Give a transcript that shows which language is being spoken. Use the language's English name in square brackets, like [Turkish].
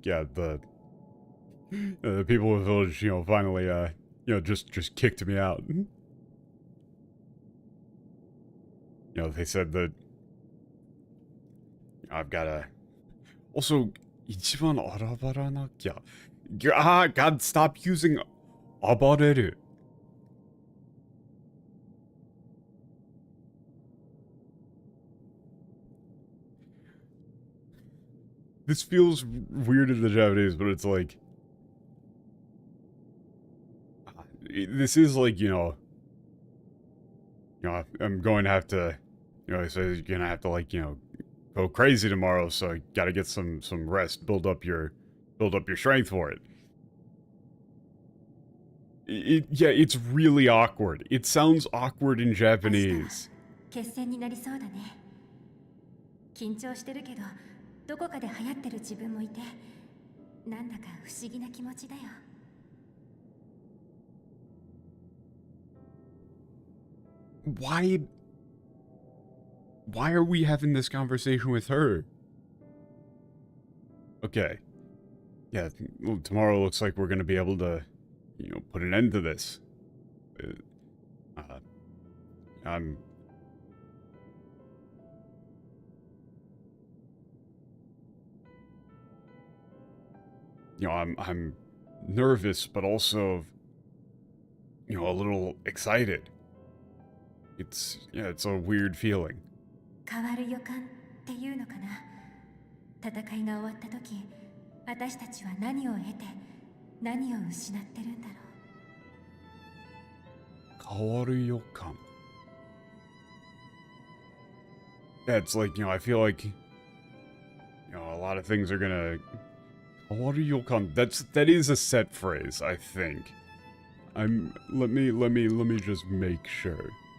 [English] Yeah, the people of the village, finally, just kicked me out. They said that I've got to. Also, [Japanese] 一番荒ばらなきゃ. [English] God, stop using 暴れる. This feels weird in the Japanese, but it's like... This is like, I'm going to have to... he says you're going to have to, go crazy tomorrow, so you gotta get some rest, build up your strength for it. Yeah, it's really awkward. It sounds awkward in Japanese. [Japanese] 決戦になりそうだね。緊張してるけど、どこかで流行ってる自分もいて、なんだか不思議な気持ちだよ。 [English] Why are we having this conversation with her? Okay. Yeah, well, tomorrow looks like we're gonna be able to, put an end to this. I'm nervous, but also, a little excited. It's a weird feeling. [Japanese] 変わる予感っていうのかな。戦いが終わった時、私たちは何を得て、何を失ってるんだろう。変わる予感. [English] Yeah, it's like, I feel like, a lot of things are gonna... [Japanese] 変わる予感. [English] That is a set phrase, I think. Let me just make sure.